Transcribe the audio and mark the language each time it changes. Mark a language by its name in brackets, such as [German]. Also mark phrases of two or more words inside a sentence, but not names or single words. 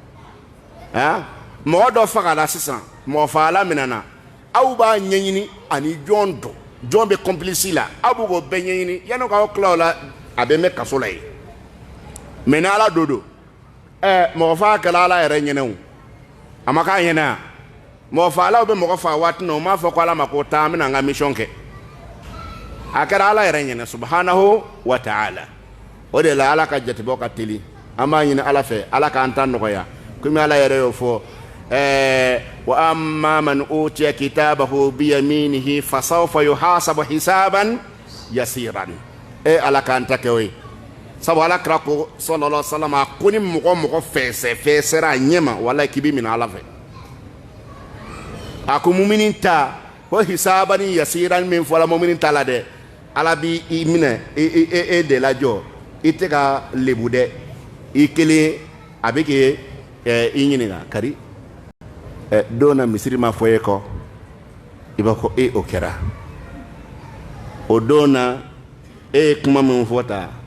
[Bambara] mɔgɔ dɔ fagala sisan mɔgɔ fagala minɛna aw b'a ɲɛɲini ani jɔn don jɔn bɛ complice la aw b'o bɛɛ ɲɛɲini yanni k'aw tila o la a bɛ mɛn kaso la yen mɛ ni ala don mɔgɔ faga kɛla ala yɛrɛ ɲɛnɛ o a ma k'a ɲɛnɛ wa mɔgɔ fagalaw bɛ mɔgɔ faga waati na o m'a fɔ ko ala ma ko taa an bɛna an ka mission kɛ a kɛra ala yɛrɛ ɲɛnɛ [Arabic] سبحانه وتعالى [Bambara] o de la ala ka jatebɔ ka teli an b'a ɲini ala fɛ ala k'an ta nɔgɔya komi ala yɛrɛ y'o fɔ [Arabic] وأما من أوتي كتابه بيمينه فسوف يحاسب حسابا [Bambara] yasiran ala k'an ta kɛ o ye sabu ala kira ko [Arabic] صلى الله عليه وسلم [Bambara] a ko ni mɔgɔ fɛsɛra a ɲɛma walahi k'i bɛ minɛ ala fɛ a ko mumini ta ko [Arabic] حسابا يسيرا [Bambara] min fɔla mumini ta la dɛ ala b'i minɛ e de lajɔ i tɛ ka lebu dɛ i kelen a bɛ k'i i ɲininka kari don na misiri ma fɔ e kɔ i b'a fɔ o kɛra o don na e ye kuma min fɔ ta